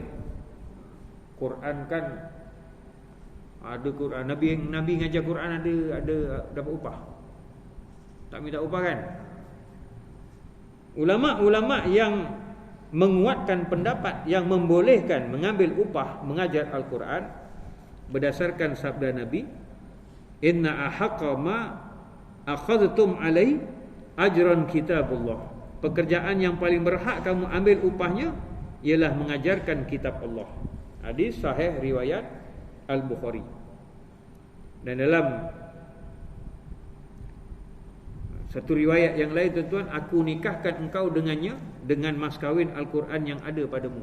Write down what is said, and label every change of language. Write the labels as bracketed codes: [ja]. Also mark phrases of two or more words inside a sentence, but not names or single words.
[ms] Quran kan ada Quran, Nabi ngajar Quran ada dapat upah. Tak minta upah kan? Ulama-ulama yang menguatkan pendapat yang membolehkan mengambil upah mengajar Al-Quran berdasarkan sabda Nabi, [ar] إن أحق ما أخذتم عليه أجرا كتاب الله. [ms] Pekerjaan yang paling berhak kamu ambil upahnya ialah mengajarkan kitab Allah. Hadis sahih riwayat Al-Bukhari. Dan dalam satu riwayat yang lain tuan-tuan, aku nikahkan engkau dengannya dengan mas kahwin Al-Quran yang ada padamu.